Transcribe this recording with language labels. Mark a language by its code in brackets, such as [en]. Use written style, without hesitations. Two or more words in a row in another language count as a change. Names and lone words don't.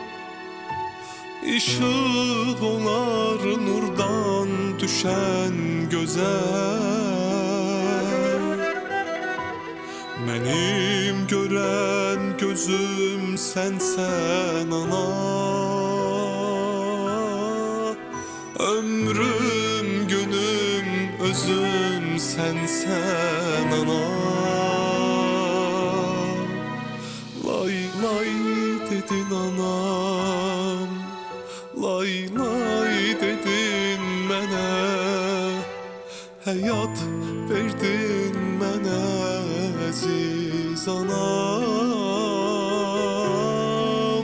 [tr] Işık olar nurdan düşen güzel. Benim gören gözüm sensen ana. Ömrüm günüm özüm sensen ana. [az] Lay lay dedin anam, lay lay dedin mənə, həyat verdin mənə əziz anam.